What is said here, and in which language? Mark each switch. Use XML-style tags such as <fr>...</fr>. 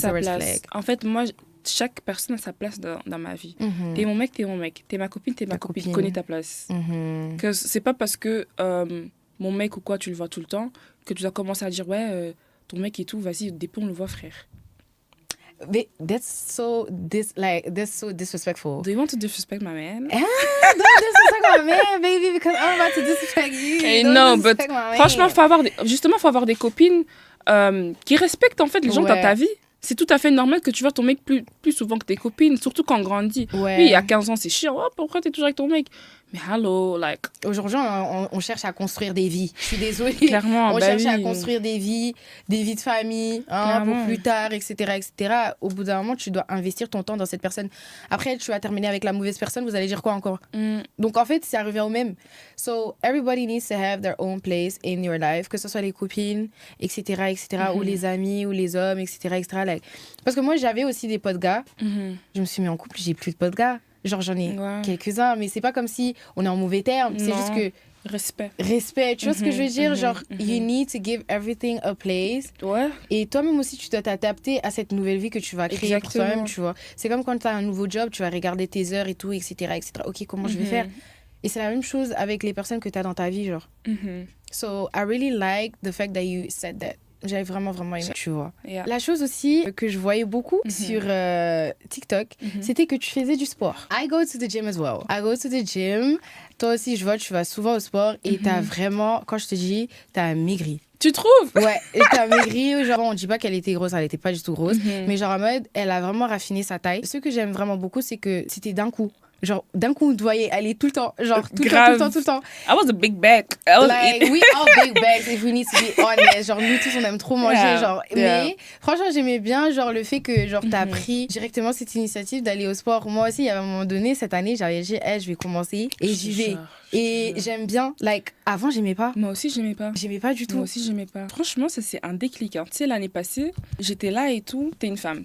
<en>sa red place. flag.</en> <fr>En fait, moi, chaque personne a sa place dans ma vie. Mhm. T'es mon mec, t'es mon mec. T'es ma copine, t'es ma Ta copine. copine. Connais ta place. Mhm. Que c'est pas parce que mon mec ou quoi, tu le vois tout le temps, que tu dois commencer à dire, ouais, ton mec et tout, vas-y, depuis on le voit, frère.</fr> <en>But that's so disrespectful. Do you want to disrespect my man? Don't disrespect my man, baby, because I'm about to disrespect you. Eh Don't non, but disrespect my man.</en> <fr>franchement, faut avoir des copines qui respectent en fait les gens dans Ouais. ta vie. C'est tout à fait normal que tu vois ton mec plus souvent que tes copines, surtout quand on grandit. Ouais. Oui, il y a 15 ans, c'est chiant. Oh, pourquoi t'es toujours avec ton mec?</fr> <en>Mais hello, like,</en> <fr>Aujourd'hui, on cherche à construire des vies. Je suis désolée. clairement, On bah cherche à oui. construire des vies de famille, hein, Clairement. pour plus tard, etc., etc. Au bout d'un moment, tu dois investir ton temps dans cette personne. Après, tu vas terminer avec la mauvaise personne, vous allez dire quoi encore? Mm. Donc, en fait, ça revient au même.</fr> <en>So, everybody needs to have their own place in your life,</en> <fr>que ce soit les copines, etc., etc., ou les amis, ou les hommes, etc., etc. Like. Parce que moi, j'avais aussi des potes gars. Mhm. Je me suis mis en couple, j'ai plus de potes gars. Genre, j'en ai Ouais. quelques-uns, mais c'est pas comme si on est en mauvais terme. C'est Non. juste que Respect. respect, tu vois ce que je veux dire? Genre, mhm.</fr> <en>you need to give everything a place.</en> <fr>Ouais. Et toi-même aussi, tu dois t'adapter à cette nouvelle vie que tu vas créer pour Exactement. toi-même, tu vois. C'est comme quand tu as un nouveau job, tu vas regarder tes heures et tout, etc., etc. Ok, comment je vais faire? Et c'est la même chose avec les personnes que tu as dans ta vie, genre. Mhm.</fr> <en>So, I really like the fact that you said that.</en> <fr>J'avais vraiment, vraiment aimé, tu vois.</fr> <en>Yeah.</en> <fr>La chose aussi que je voyais beaucoup sur TikTok, c'était que tu faisais du sport.</fr> <en>I go to the gym as well. I go to the gym.</en> <fr>Toi aussi, je vois, tu vas souvent au sport et t'as vraiment, quand je te dis, t'as maigri. Tu trouves? Ouais, et t'as maigri. Genre, on dit pas qu'elle était grosse, elle était pas du tout grosse. Mais genre, en mode, elle a vraiment raffiné sa taille. Ce que j'aime vraiment beaucoup, c'est que c'était d'un coup. Genre, d'un coup, vous voyez, elle est tout le temps. Genre, tout le temps, tout le temps, tout le temps.</fr> <en>I was a big back. I was Like, we all big bags if we need to be honest.</en> <fr>Genre, nous tous, on aime trop manger.</fr> <en>Yeah,</en> <fr>Genre.</fr> <en>yeah.</en> <fr>Mais franchement, j'aimais bien genre, le fait que genre, t'as pris directement cette initiative d'aller au sport. Moi aussi, il y a un moment donné, cette année, j'avais dit, hey, je vais commencer et j'y vais. Et j'aime bien. Like, avant, j'aimais pas. Moi aussi, j'aimais pas. J'aimais pas du tout. Moi aussi, j'aimais pas. Franchement, ça, c'est un déclic. Hein. Tu sais, l'année passée, j'étais là et tout. T'es une femme.</fr>